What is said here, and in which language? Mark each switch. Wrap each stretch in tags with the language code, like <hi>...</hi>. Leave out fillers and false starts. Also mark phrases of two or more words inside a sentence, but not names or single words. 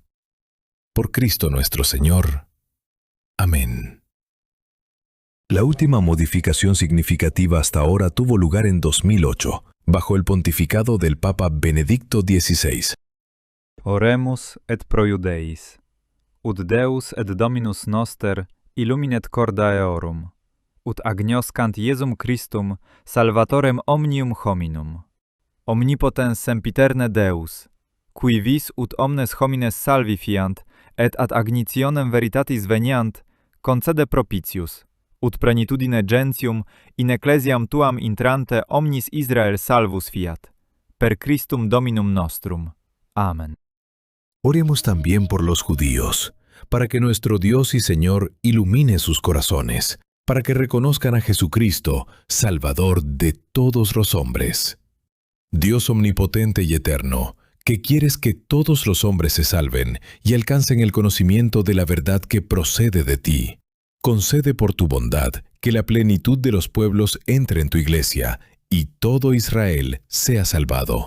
<es>Por Cristo nuestro Señor. Amén. La última modificación significativa hasta ahora tuvo lugar en 2008, bajo el pontificado del Papa Benedicto XVI.</es> <la>Oremus et pro Judeis, ut Deus et Dominus noster illuminet corda eorum, ut agnoscant Iesum Christum salvatorem omnium hominum. Omnipotens sempiterne Deus, qui vis ut omnes homines salvifiant et ad agnitionem veritatis veniant, concede propitius, ut plenitudine gentium in ecclesiam tuam intrante omnis Israel salvus fiat. Per Christum Dominum nostrum. Amen.</la> <es>Oremos también por los judíos, para que nuestro Dios y Señor ilumine sus corazones, para que reconozcan a Jesucristo, Salvador de todos los hombres. Dios omnipotente y eterno, que quieres que todos los hombres se salven y alcancen el conocimiento de la verdad que procede de ti, concede por tu bondad que la plenitud de los pueblos entre en tu iglesia y todo Israel sea salvado.</es>